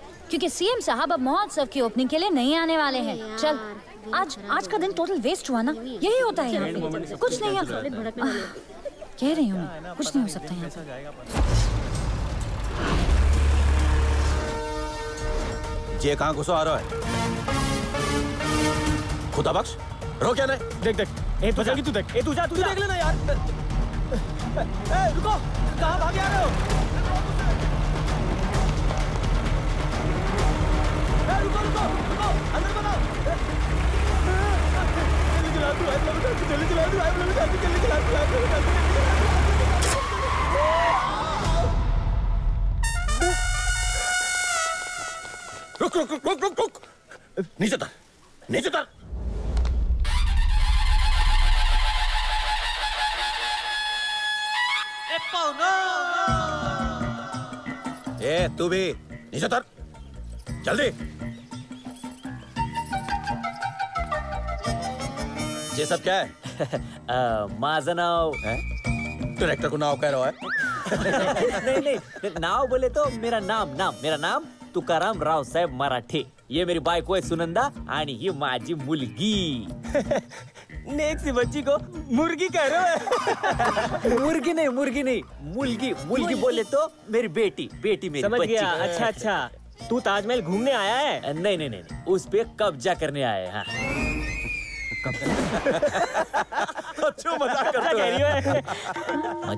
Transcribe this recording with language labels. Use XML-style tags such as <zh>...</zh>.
<hi>क्योंकि सीएम साहब अब महोत्सव की ओपनिंग के लिए नहीं आने वाले हैं। चल, आज का दिन टोटल वेस्ट हुआ ना। यही होता है यहाँ पे। कुछ नहीं कह रही हूँ, कुछ नहीं हो सकता यहाँ पे। ये कहाँ घुसो आ रहा है? खुदा बख्श, रो क्या नहीं? देख देख, ए तू जल्दी, तू देख, ए तू जा, तू देख लेना यार। ए रुको, कहाँ भागे आ रहे हो? ए रुको रुको रुको, अंदर बनाओ। जल्दी चला तू, जल्दी चला तू, जल्दी चला तू। रुक रुक रुक रुक रुक रुक, नीचे उतर, नीचे उतर। ए तू भी नीचे उतर, जल्दी। ये सब क्या है?</hi> <mr>माझं नाव।</mr> <hi>डायरेक्टर को नाव कह रहा है? नहीं, नाव बोले तो मेरा नाम तुकाराम रावसाहेब मराठे। ये मेरी बायको है सुनंदा</hi> <mr>आणि ही माझी मुलगी।</mr> <hi>नेक्स्ट बच्ची को मुर्गी कह रहे हो? मुर्गी नहीं, मुलगी बोले तो मेरी बेटी मेरी समझ बच्ची। गया। अच्छा, तू ताजमहल घूमने आया है? नहीं, उस पे कब्जा करने आए हैं। अच्छा मजाक करते हैं।</hi>